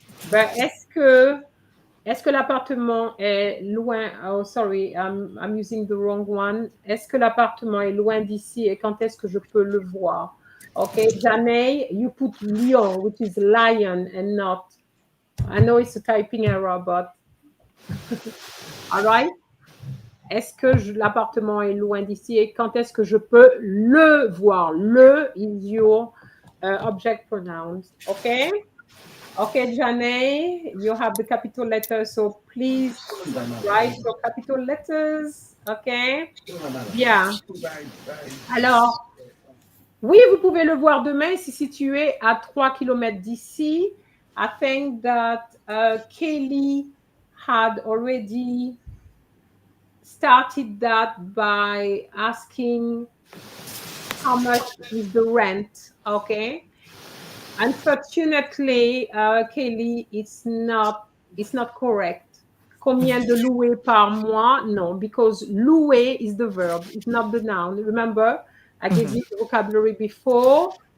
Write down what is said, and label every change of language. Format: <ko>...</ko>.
<fr>But est-ce que l'appartement est loin?</fr> <en>Oh, sorry, I'm using the wrong one.</en> <fr>Est-ce que l'appartement est loin d'ici et quand est-ce que je peux le voir?</fr> <en>Okay, Janay, you put lion, which is lion and not. I know it's a typing error, but all right.</en> <fr>Est-ce que l'appartement est loin d'ici et quand est-ce que je peux le voir?</fr> <en>Le is your object pronouns. Okay? Okay, Janay, you have the capital letters, so please write your capital letters. Okay? Bien.</en> <fr>Alors, oui, vous pouvez le voir demain, c'est situé à 3 km d'ici.</fr> <en>I think that Kaylee had already started that by asking how much is the rent, okay? Unfortunately, Kelly, it's not correct.</en> <fr>Combien de louer par mois?</fr> <en>No, because louer is the verb, it's not the noun. Remember, I gave you the vocabulary before.</en>